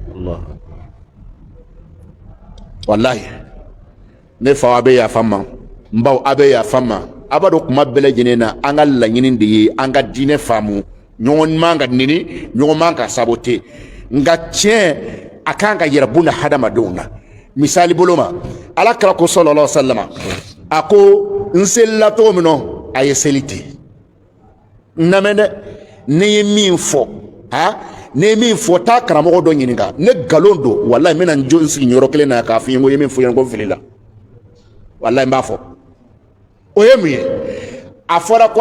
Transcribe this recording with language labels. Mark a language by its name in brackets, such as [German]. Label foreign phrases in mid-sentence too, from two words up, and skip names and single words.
[Bambara] walahi ne fa a bɛ yafa ma n baw a bɛ yafa ma a b'a dɔn kuma bɛɛ lajɛlen na an ka laɲini de ye an ka diinɛ faamu ɲɔgɔn man ka nini ɲɔgɔn man ka sabote nka tiɲɛ a kan ka yɛrɛ buna hadamadenw na misali bolo ma ala kira ko [Arabic] صلى الله عليه وسلم [Bambara] a ko n selila cogo min na a ye seli ten n lamɛn dɛ ne ye min fɔ ne ye min fɔ taa karamɔgɔ dɔ ɲininka ne nkalon don walayi n bɛna n jo n sigi yɔrɔ kelen na k'a fɔ n ye ko i ye min fɔ n ɲɛna ko n filila walayi n b'a fɔ o ye mun ye a fɔra ko